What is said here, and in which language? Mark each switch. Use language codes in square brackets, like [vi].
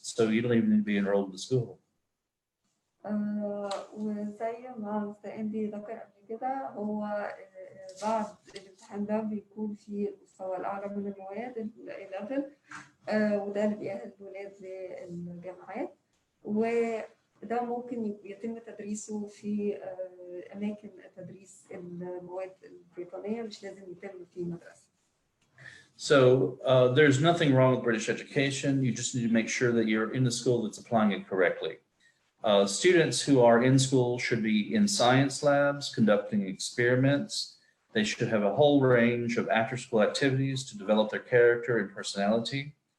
[en] So you don't even need to be enrolled in the school. [ar] وزي ما مستندي ذكر قبل كده، هو بعد الامتحان ده بيكون في المستوى الأعلى من المواد ال A-level، وده اللي بيأهل الولاد للجامعات، وده ممكن يتم تدريسه في أماكن تدريس المواد البريطانية، مش لازم يتم في مدرسة. [en] So there's nothing wrong with British education. You just need to make sure that you're in the school that's applying it correctly. Students who are in school should be in science labs, conducting experiments. They should have a whole range of after-school activities to develop their character and personality.